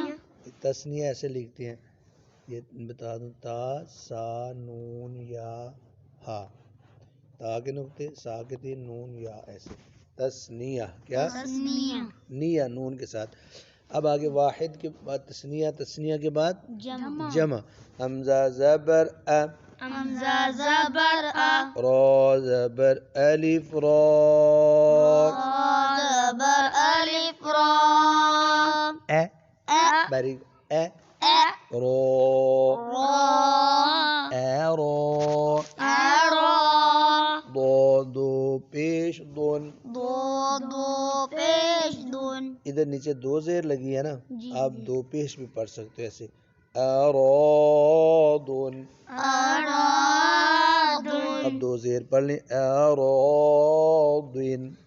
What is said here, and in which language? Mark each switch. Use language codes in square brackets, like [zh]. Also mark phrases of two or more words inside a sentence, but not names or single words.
[ur] تثنیہ ایسے لکھتے ہیں، یہ بتا دوں، تا سا نون یا ہا. تا کے نقطے، سا کے تین، نون یا ایسے. تثنیہ کیا؟ تثنیہ. نیا نون کے ساتھ. اب آگے واحد کے بعد تثنیہ، تثنیہ کے بعد جمع. جمع. حمزہ زبر ا حمزہ زبر ا را زبر الف را را زبر الف را ا ا باریک ا ا را را را ضاد پیش دون. ضاد پیش دون. ادھر نیچے دو زیر لگی ہے نا، جی آپ دو پیش بھی پڑھ سکتے ہو ایسے. ارادن. ارادن. اب دو زیر پڑھ لیں. ارادن.